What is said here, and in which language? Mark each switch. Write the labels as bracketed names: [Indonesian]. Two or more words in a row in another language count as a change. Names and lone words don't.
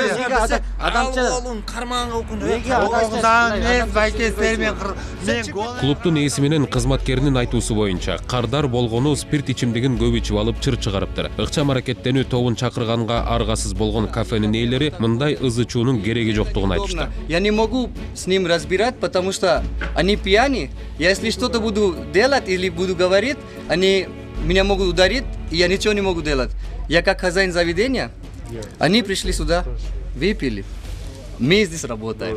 [Kyrgyz] Адамча карманга укун. Мен байке мен гол. Клубтун ээси менен кызматкеринин айтуусу боюнча кардар болгону спирт ичимдигин көп ичип алып чыр чыгарыптыр. Ыкчам аракеттенүү тобун чакырганга аргасыз болгон кафенин ээлери мындай ызы чуунун кереги жоктугун айтышты. [Russian] Я не могу с ним разбирать, потому что они пьяны. Я если что-то буду делать или буду говорить, они меня могут ударить, и я ничего не могу делать. Я как хозяин заведения, они пришли сюда, выпили. Мы здесь работаем.